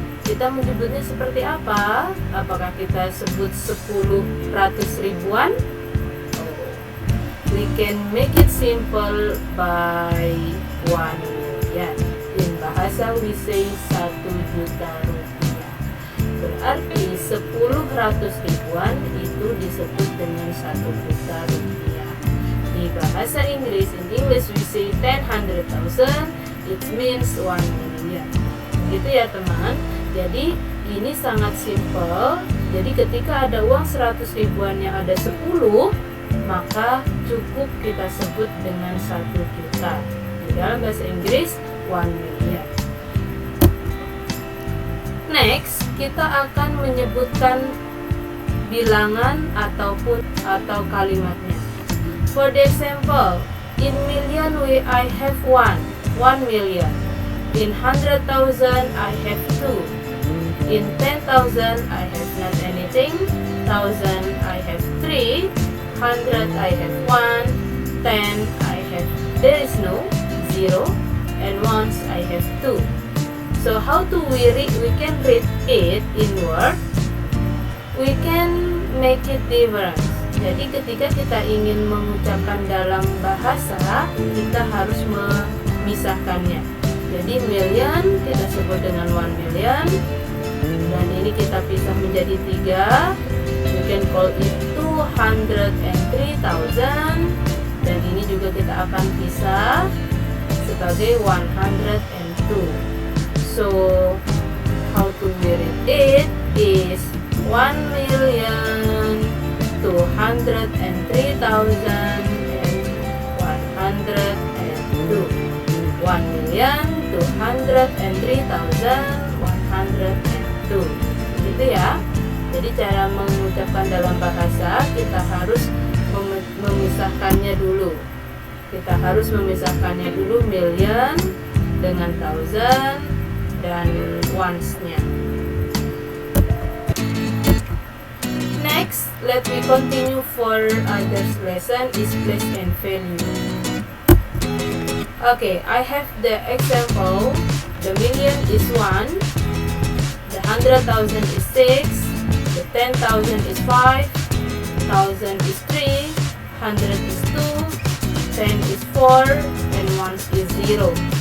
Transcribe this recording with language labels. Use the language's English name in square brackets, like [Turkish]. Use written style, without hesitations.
[Indonesian] Kita menyebutnya seperti apa? Apakah kita sebut 10 ratus ribuan? [English] We can make it simple by 1 million. In bahasa we say 1 juta rupiah. [Indonesian] Berarti 10 ratus ribuan itu disebut dengan 1 juta rupiah. Di bahasa Inggris, [English] in English we say 10,000,000, it means 1 million. [Indonesian] Gitu ya teman. Jadi ini sangat simple. Jadi ketika ada uang 100 ribuannya ada 10, maka cukup kita sebut dengan 1 juta. Di dalam bahasa Inggris 1 million. Next, kita akan menyebutkan bilangan atau kalimatnya. [English] For the example, in million I have 1 million. In 100,000 I have 2. In 10,000 I have not anything. 1,000 I have 3. 100 I have 1. 10 I have, there is no 0. And ones I have 2. So how do we read? We can read it in word. We can make it different. [Indonesian] Jadi ketika kita ingin mengucapkan dalam bahasa, kita harus memisahkannya. Jadi million kita sebut dengan 1 million, dan ini kita pisah menjadi 3. [English] We can call it [Indonesian] 203,000, dan ini juga kita akan pisah sebagai 102. [English] So how to read it is 1,203,102. [Indonesian] 1,203,102. Gitu ya. Jadi cara mengucapkan dalam bahasa kita harus memisahkannya dulu. Kita harus memisahkannya dulu, million dengan thousand dan ones-nya. [English] Next, let me continue for others lesson is place and value. Okay, I have the example. The million is 1, the 100,000 is 6, the 10,000 is 5, 1,000 is 3, 100 is 2, 10 is 4, and 1 is 0.